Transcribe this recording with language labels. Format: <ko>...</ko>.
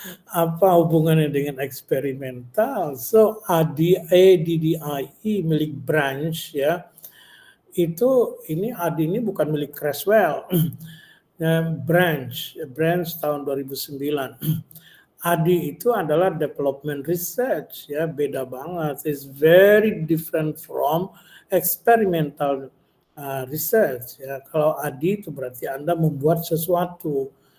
<id>Apa hubungannya dengan eksperimental? So ADDIE milik Branch ya. Itu ini Adi ini bukan milik Creswell. Branch tahun 2009. Adi itu adalah development research ya, beda banget.</id> <en>It's very different from experimental research ya.</en> <id>Kalau Adi itu berarti Anda membuat sesuatu.</id>